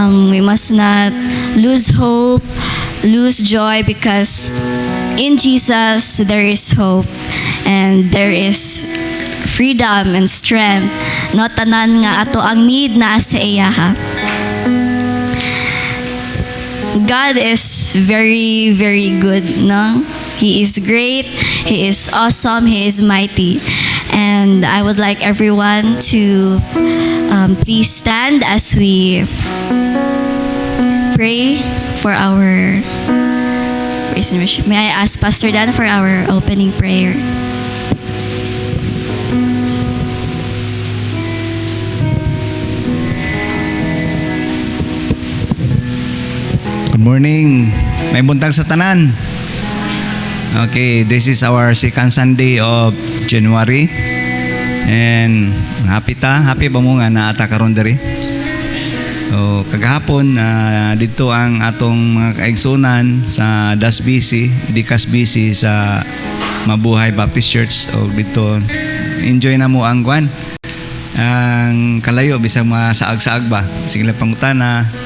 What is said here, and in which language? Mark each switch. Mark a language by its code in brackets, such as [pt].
[en] We must not lose hope, lose joy, because in Jesus there is hope and there is freedom and strength. [ceb] No, tanan nga ato ang need na sa iya ha. [en] God is very, very good, no? He is great, He is awesome, He is mighty. And I would like everyone to please stand as we pray for our praise and worship. May I ask Pastor Dan for our opening prayer? Good morning. [ceb] May buntag sa tanan. [en] Okay, this is our second Sunday of January. And happy [ceb] ba mo nga naata karon diri? So, kagahapon dito ang atong mga kaigsunan sa Dikas BC sa Mabuhay Baptist Church. O dito enjoy na mo ang kwan. Ang kalayo bisag masaag-saag ba. Sige lang pangutana.